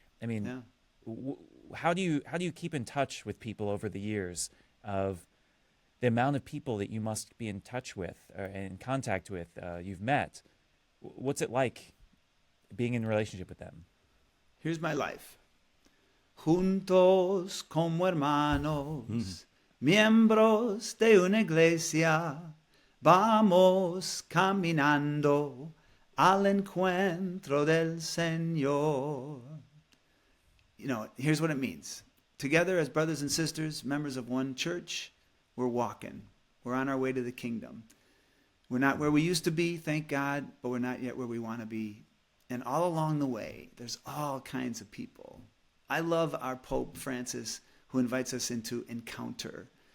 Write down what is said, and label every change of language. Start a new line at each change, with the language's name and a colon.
English: I mean, how do you keep in touch with people over the years of the amount of people that you must be in touch with or in contact with, you've met? What's it like being in a relationship with them? Here's my life.
Spanish: Juntos como hermanos, miembros de una iglesia, vamos caminando al encuentro del Señor.
English: Here's what it means. Together as brothers and sisters, members of one church, we're walking. We're on our way to the kingdom. We're not where we used to be, thank God, but we're not yet where we want to be. And all along the way, there's all kinds of people. I love our Pope Francis, who invites us into encounter.